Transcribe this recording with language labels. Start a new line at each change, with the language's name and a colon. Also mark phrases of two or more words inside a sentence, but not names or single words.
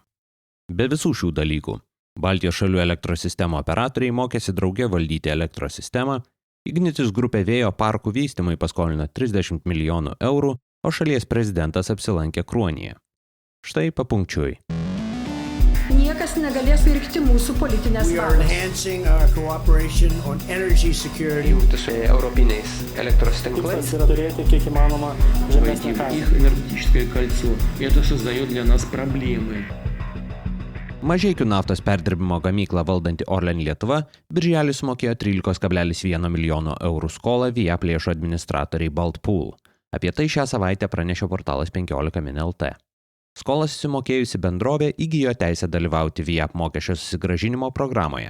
Lithuanian: Be visų šių dalykų, Baltijos šalių elektros sistemo operatoriai mokėsi drauge valdyti elektros sistemą, Ignitis grupė vėjo parkų vystymui paskolino 30 milijonų eurų, o šalies prezidentas apsilankė Kruonyje. Štai papunkčiui. Niekas negalės virkti mūsų politinės valios. Jungti su europiniais elektros tinklais. Turėti kiek įmanoma žemesnį kainą.
Russian: Их энергетическое кольцо. Это создает для нас проблемы.
Lithuanian: Mažeikių naftos perdirbimo gamyklą valdanti Orlen Lietuva birželį sumokėjo 13,1 milijono eurų skolą Viap lėšų administratoriai Baltpool. Apie tai šią savaitę pranešė portalas 15 min LT. Skolas susimokėjusi bendrovė įgijo teisę dalyvauti Viap mokesčio susigrąžinimo programoje.